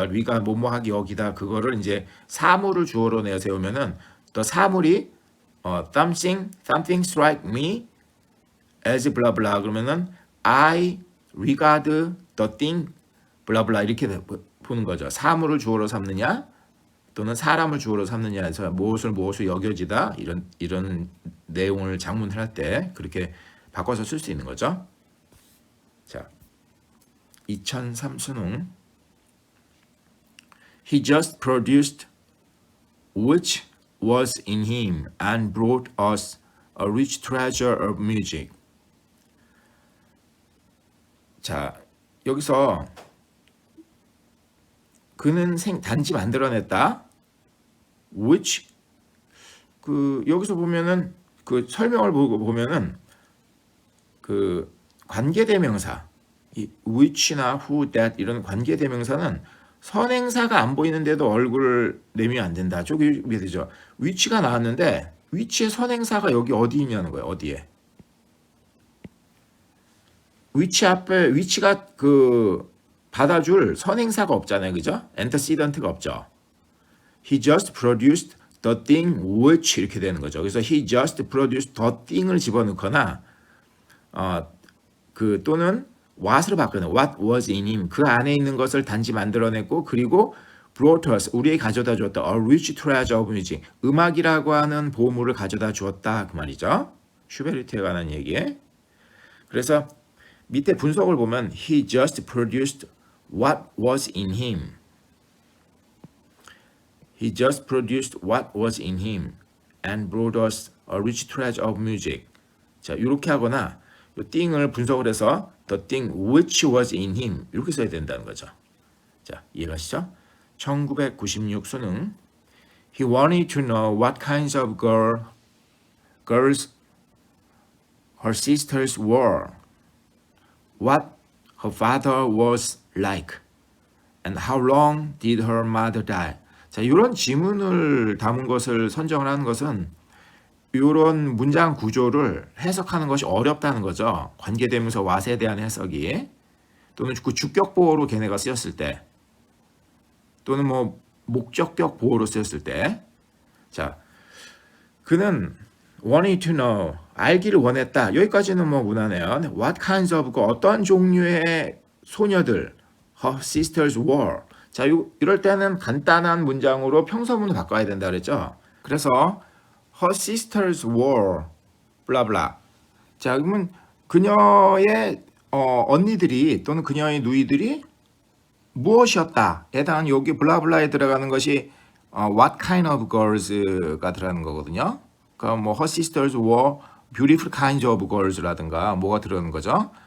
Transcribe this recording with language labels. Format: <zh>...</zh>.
<ko>regard 뭐뭐하기 여기다 그거를 이제 사물을 주어로 내세우면은 또 사물이 something strike me as 블라블라 그러면은 I regard the thing 블라블라 이렇게 보는 거죠. 사물을 주어로 삼느냐 또는 사람을 주어로 삼느냐에서 무엇을 여겨지다 이런 내용을 작문을 할 때 그렇게 바꿔서 쓸 수 있는 거죠. 자, 2003 수능</ko> <en>He just produced which was in him and brought us a rich treasure of music.</en> <ko>자, 여기서 그는 단지 만들어냈다. which 그 여기서 보면은 그 설명을 보면은 그 관계대명사 이 which나 who, that 이런 관계대명사는 선행사가 안 보이는데도 얼굴을 내미면 안 된다. 저기 되죠. which가 나왔는데 which의 선행사가 여기 어디 있냐는 거예요. 어디에? which 앞에 which가 그 받아줄 선행사가 없잖아요. 그죠? antecedent가 없죠.</ko> <en>He just produced the thing which 이렇게 되는 거죠.</en> <ko>그래서</ko> <en>he just produced the thing을 집어넣거나 그 또는 what으로 바꾸는 what was in him</en> <ko>그 안에 있는 것을 단지 만들어냈고 그리고 brought us 우리에게 가져다 주었다.</ko> <en>A rich treasure of music</en> <ko>음악이라고 하는 보물을 가져다 주었다 그 말이죠. 슈베르트에 관한 얘기. 그래서 밑에 분석을 보면</ko> <en>he just produced what was in him. He just produced what was in him and brought us a rich treasure of music.</en> <ko>자, 이렇게 하거나 이 thing을 분석을 해서 the thing which was in him 이렇게 써야 된다는 거죠. 자, 이해가시죠?</ko> <en>1996 수능 He wanted to know what kinds of girls her sisters were, what her father was like, and how long did her mother die.</en> <ko>자, 이런 지문을 담은 것을 선정을 하는 것은 이런 문장 구조를 해석하는 것이 어렵다는 거죠. 관계대명사 what에 대한 해석이 또는 그 주격 보호로 걔네가 쓰였을 때 또는 뭐 목적격 보호로 쓰였을 때 자, 그는 wanted to know 알기를 원했다. 여기까지는 뭐 무난해요.</ko> <en>What kinds of 어떤 종류의 소녀들 her sisters were</en> <ko>자, 이럴 때는 간단한 문장으로 평서문을 바꿔야 된다 그랬죠. 그래서 her sisters were 블라블라. 자, 그러면 그녀의 언니들이 또는 그녀의 누이들이 무엇이었다에 대한 여기 블라블라에 들어가는 것이 what kind of girls가 들어가는 거거든요.</ko> <en>그러니까 뭐 her sisters were beautiful kinds of girls라든가</en> <ko>뭐가 들어가는 거죠.</ko>